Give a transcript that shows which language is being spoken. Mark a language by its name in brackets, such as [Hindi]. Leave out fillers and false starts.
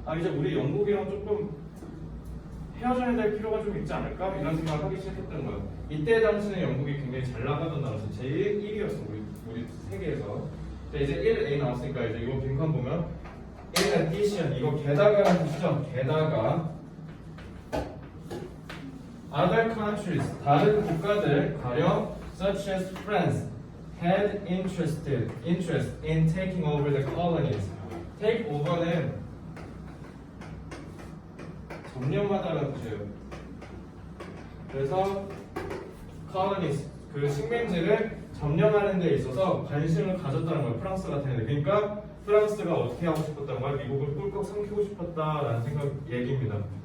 [Korean] 이제 우리 영국이랑 조금 헤어져야 될 필요가 좀 있지 않을까? 이런 생각을 하기 시작했던 거야. 이때 당시는 영국이 굉장히 잘 나가던 나라였어. 제일 1위였어 우리 세계에서. 이제 1A 나왔으니까 이제 이거 빈칸 보면 [English] in addition, [Korean] 이거 게다가라는 뜻이죠. 게다가 [English] other countries, [Korean] 다른 국가들 가령 [English] such as France had interest in taking over the colonies. [Korean] take over는 점령하다라는 뜻이에요. 그래서 colonies, 그 식민지를 점령하는 데 있어서 관심을 가졌다는 거예요. 프랑스 같은 애들. 그러니까 프랑스가 어떻게 하고 싶었다는 거야? 미국을 꿀꺽 삼키고 싶었다라는 얘기입니다.